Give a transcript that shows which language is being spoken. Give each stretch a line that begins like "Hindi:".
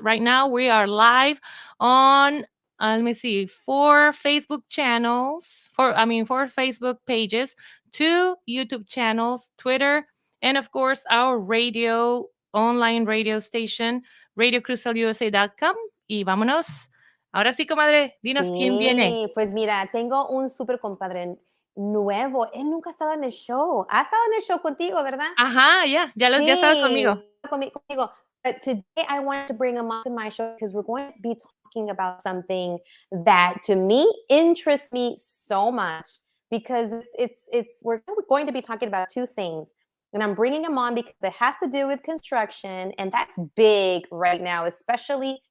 English: Right now, we are live on, let me see, four Facebook channels, four Facebook pages, two YouTube channels, Twitter, and of course, our online radio station, radiocrucelusa.com.
Spanish: Y vámonos. Ahora sí, comadre, dinos quién viene. Sí, pues mira, tengo un super compadre nuevo. Él nunca ha estado en el show. Ha estado en el show contigo, ¿verdad? Ajá, ya estaba conmigo. Sí, conmigo.
English: But today I wanted to bring him onto my show because we're going to be talking about something that to me interests me so much because we're going to be talking about two things. And I'm bringing him on because it has to do with construction, and that's big right now, especially